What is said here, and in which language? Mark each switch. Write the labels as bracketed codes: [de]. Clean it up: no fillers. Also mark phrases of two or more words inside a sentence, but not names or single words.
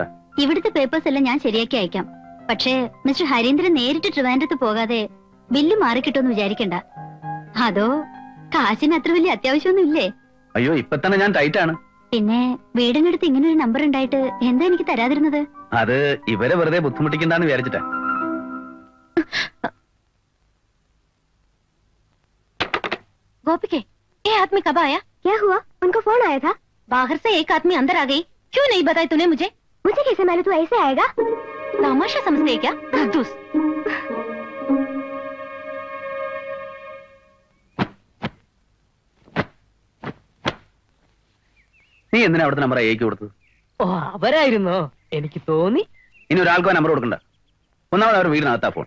[ml] ഇവിടുത്തെ പേപ്പേഴ്സ് എല്ലാം ഞാൻ ശരിയാക്കി അയക്കാം. പക്ഷേ മിസ്റ്റർ ഹരീന്ദ്രൻ നേരിട്ട് ട്രിവാൻഡ്രത്ത് പോകാതെ ബില്ല് മാറിക്കിട്ടോന്ന് വിചാരിക്കണ്ട. അതോ കാശിന് അത്ര വലിയ അത്യാവശ്യമൊന്നും ഇല്ലേ? അയ്യോ, ഇപ്പൊ തന്നെ ഞാൻ ടൈറ്റ് ആണ്. പിന്നെ വീടിനടുത്ത് ഇങ്ങനെ ഒരു നമ്പർ ഉണ്ടായിട്ട് എന്താ എനിക്ക് തരാതിരുന്നത്? അത് ഇവരെ വെറുതെ ബുദ്ധിമുട്ടിക്കണ്ടെന്ന് വിചാരിച്ചിട്ടാ. [hi] गोपिके, ये आदमी कब आया? क्या हुआ? उनको फोन आया था. बाहर से एक आदमी अंदर आ गई. क्यों नहीं बताया तूने मुझे? मुझे कैसे मालूम तू ऐसे आएगा? तमाशा समझते है क्या? कंजूस. [ml] നീ എന്തിനാ അവിടുത്തെ നമ്പർ അയക്ക് കൊടുത്തത്? ഓ, അവരായിരുന്നോ? എനിക്ക് തോന്നി. ഇനി ഒരാൾക്കോ നമ്പർ കൊടുക്കണ്ട. ഒന്നാമത് അവർ വീടിനകത്താ ഫോൺ.